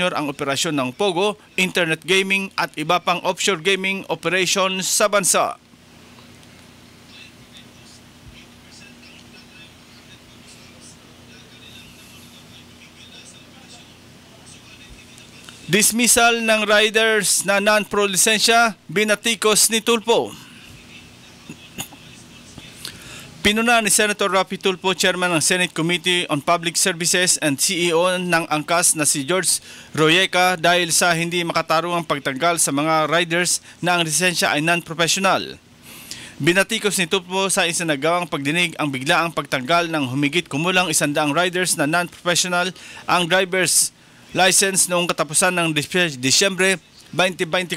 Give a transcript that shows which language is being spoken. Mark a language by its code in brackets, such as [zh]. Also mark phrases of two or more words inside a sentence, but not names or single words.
[tl] ang operasyon ng POGO, internet gaming at iba pang offshore gaming operation sa bansa. Dismissal ng riders na non-pro lisensya, binatikos ni Tulfo. Pinuna ni Senator Raffy Tulfo, Chairman ng Senate Committee on Public Services and CEO ng ANCAS na si George Royeca dahil sa hindi makatarungang pagtanggal sa mga riders na ang lisensya ay non-professional. Binatikos ni Tulfo sa isinagawang pagdinig ang biglaang pagtanggal ng humigit kumulang 100 riders na non-professional ang [en] driver's license [tl] noong katapusan ng Disyembre 2024.